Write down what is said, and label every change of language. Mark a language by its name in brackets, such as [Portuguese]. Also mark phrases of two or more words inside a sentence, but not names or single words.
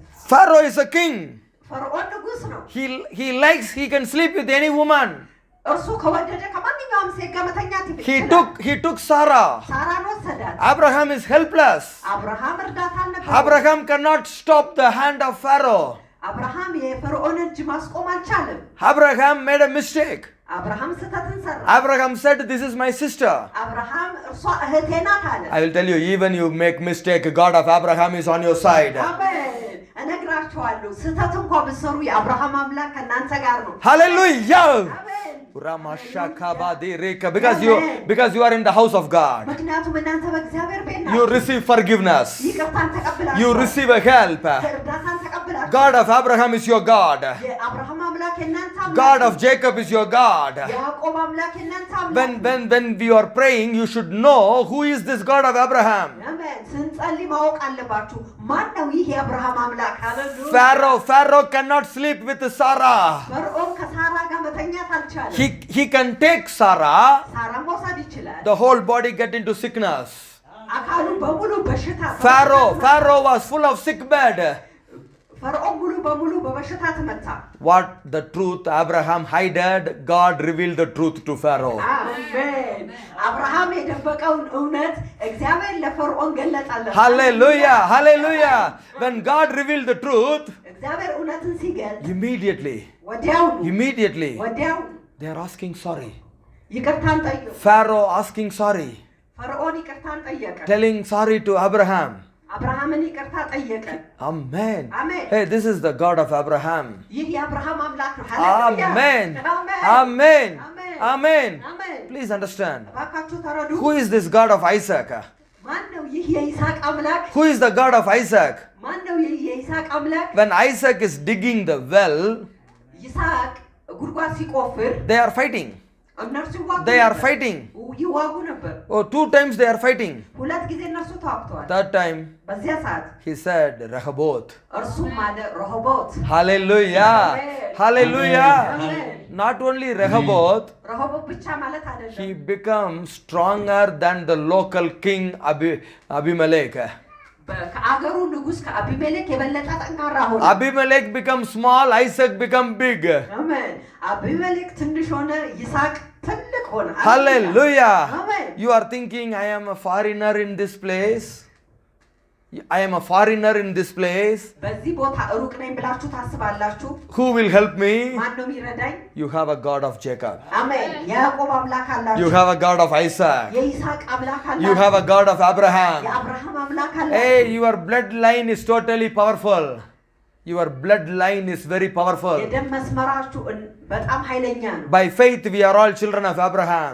[English] Pharaoh is a king. [Amharic] ፈርዖን ንጉስ ነው። [English] He can sleep with any woman. [Amharic] እርሱ ከወደደ ከማንኛውም ሴት ጋር መተኛት [English] ይችላል። He took Sarah. [Amharic] ሳራን ወሰዳት። [English] Abraham is helpless. [Amharic] አብርሃም እርዳታ አልነበረው። [English] Abraham cannot stop the hand of Pharaoh. [Amharic] አብርሃም የፈርዖን እጅ ማስቆም አልቻለም። [English] Abraham made a mistake. [Amharic] አብርሃም ስህተትን ሰራ። [English] Abraham said, "This is my sister." [Amharic] አብርሃም እርሷ እህቴ ናት አለ። [English] I will tell you, even you make mistake, God of Abraham is on your side. [Amharic] አሜን። እነግራችኋለሁ፣ ስህተት እንኳን ብትሰሩ የአብርሃም አምላክ ከእናንተ ጋር ነው። [English] Hallelujah. [Amharic] አሜን። [English] Because you are in the house of God. [Amharic] ምክንያቱም እናንተ በእግዚአብሔር ቤት ናችሁ። [English] You receive forgiveness. [Amharic] ይቅርታን ተቀብላችሁ። [English] You receive a help. [Amharic] እርዳታን ተቀብላችሁ። [English] God of Abraham is your God. [Amharic] የአብርሃም አምላክ የእናንተ አምላክ። [English] God of Jacob is your God. [Amharic] ያዕቆብ አምላክ የእናንተ አምላክ። [English] When we are praying, you should know who is this God of Abraham. [Amharic] አሜን። ስንጸልይ ማወቅ አለባችሁ ማን ነው ይህ የአብርሃም አምላክ? ሃሌሉያ። [English] Pharaoh cannot sleep with Sarah. [Amharic] ፈርዖን ከሳራ ጋር መተኛት አልቻለም። [English] He can take Sarah. [Amharic] ሳራ መውሰድ ይችላል። [English] The whole body get into sickness. [Amharic] አካሉ በሙሉ በሽታ። [English] Pharaoh was full of sick bed. [Amharic] ፈርዖን ሙሉ በሙሉ በበሽታ ተመታ። [English] What the truth Abraham hid, God revealed the truth to Pharaoh. [Amharic] አሜን። አብርሃም የደበቀውን እውነት እግዚአብሔር ለፈርዖን ገለጠለት። [English] Hallelujah, hallelujah. When God revealed the truth, [Amharic] እግዚአብሔር እውነትን ሲገልጥ [English] immediately [Amharic] ወዲያው [English] they are asking sorry. [Amharic] ይቅርታን ጠየቁ። [English] Pharaoh asking sorry, [Amharic] ፈርዖን ይቅርታን ጠየቀ። [English] telling sorry to Abraham. [Amharic] አብርሃምን ይቅርታ ጠየቀ። [English] Amen. [Amharic] አሜን። [English] Hey, this is the God of Abraham. [Amharic] ይህ የአብርሃም አምላክ ነው። ሃሌሉያ። [English] Amen. [Amharic] አሜን። [English] Amen. [Amharic] አሜን። [English] Please understand. [Amharic] እባካችሁ ተረዱ። [English] Who is this God of Isaac? [Amharic] ማን ነው ይህ የይስሐቅ አምላክ? [English] Who is the God of Isaac? [Amharic] ማን ነው ይህ የይስሐቅ አምላክ? [English] When Isaac is digging the well, [Amharic] ይስሐቅ ጉድጓድ ሲቆፍር [English] they are fighting. [Amharic] እነርሱ ይዋጉ ነበር። [English] Oh, 2 times they are fighting. [Amharic] ሁለት ጊዜ እነርሱ ተዋግተዋል። [English] Third time, [Amharic] በዚያ ሰዓት [English] he said, Rehoboth. [Amharic] እርሱም አለ ረሆቦት። [English] Hallelujah. Hallelujah. [Amharic] አሜን። [English] Not only Rehoboth, [Amharic] ረሆቦት ብቻ ማለት አይደለም። [English] he becomes stronger than the local king Abimelech. [Amharic] ከአገሩ ንጉስ ከአቢሜሌክ የበለጠ ጠንካራ ሆነ። [English] Abimelech becomes small, Isaac become big. [Amharic] አሜን። አቢሜሌክ ትንሽ ሆነ፣ ይስሐቅ ትልቅ ሆነ። [English] Hallelujah. [Amharic] አሜን። [English] You are thinking, I am a foreigner in this place. [Amharic] በዚህ ቦታ ሩቅ ነኝ ብላችሁ ታስባላችሁ። [English] Who will help me? [Amharic] ማን ነው የሚረዳኝ? [English] You have a God of Jacob. [Amharic] አሜን። የያዕቆብ አምላክ አላችሁ። [English] You have a God of Isaac. [Amharic] የይስሐቅ አምላክ አላችሁ። [English] You have a God of Abraham. [Amharic] የአብርሃም አምላክ አላችሁ። [English] Hey, your bloodline is totally powerful. Your bloodline is very powerful. [Amharic] የደም መስመራችሁ በጣም ኃይለኛ ነው። [English] By faith we are all children of Abraham.